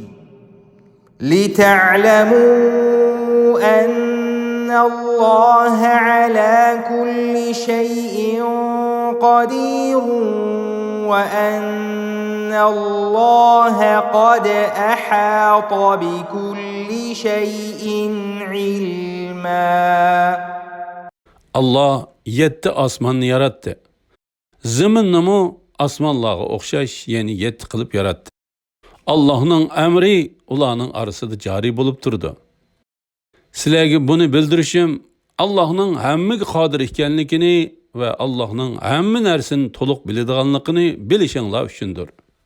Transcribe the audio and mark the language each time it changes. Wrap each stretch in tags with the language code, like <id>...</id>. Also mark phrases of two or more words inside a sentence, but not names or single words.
<ar>الله على كل شيء قدير وأن الله قد أحاط بكل شيء علما.</ar> <uz>Allah 7 osmonni yaratdi. Ziminnimi osmonlarga o'xshash, ya'ni 7 qilib yaratdi. Allohning amri ularning orasida joriy bo'lib turdi. Sizlarga buni bildirishim Allohning hammaga qodir ekanligini va Allohning hamma narsani to'liq biladiganligini bilishinglar uchundir.</uz>